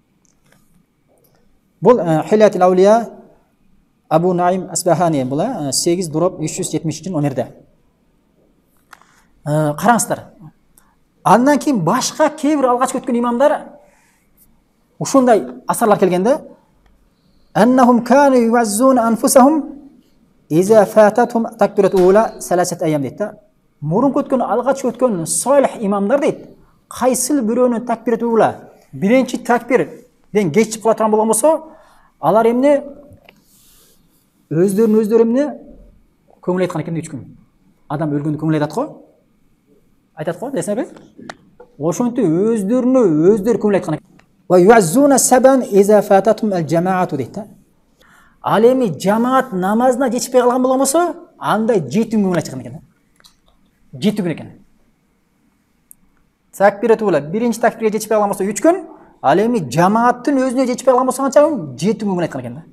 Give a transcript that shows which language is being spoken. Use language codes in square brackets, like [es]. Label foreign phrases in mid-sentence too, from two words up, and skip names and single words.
[ky] Бул Хилятул Аулия Абу Наим Асбахани бул 8-370 номерде. Караңыздар. Андан кийин башка кээ бир алгач өткөн имамдар ушундай асарлар келгенде [ar] أنهم كانوا يعزون أنفسهم إذا فاتتهم التكبيرة الأولى 3 أيام [ky] дейт да. Мурун өткөн алгач өткөн солих имамдар дейт. Кайсыл бирөөнүн [ar] التكبيرة الأولى [ky] биринчи такбирден кечип кала турган болгон болсо, алар эмне өздөрүн эмне көңүл айткан экен 3 күн. Адам өлгөндө көңүл айтат го. Айтат го, десеңер. Ошонтип өздөрүнө көңүл айткан экен. [ar] ويعزون سبعا إذا فاتتهم الجماعة дейт. [ky] Ал эми жамаат намазына жетишпей калган болгон болсо, анда 7 күн көңүл айткан экен. 7 күн экен. [ar] التكبيرة الأولى [ky] биринчи такбирге жетишпей калган болсо 3 күн, ал эми жамааттын өзүнө жетишпей калган болсо канча күн? 7 күн көңүл айткан экен да.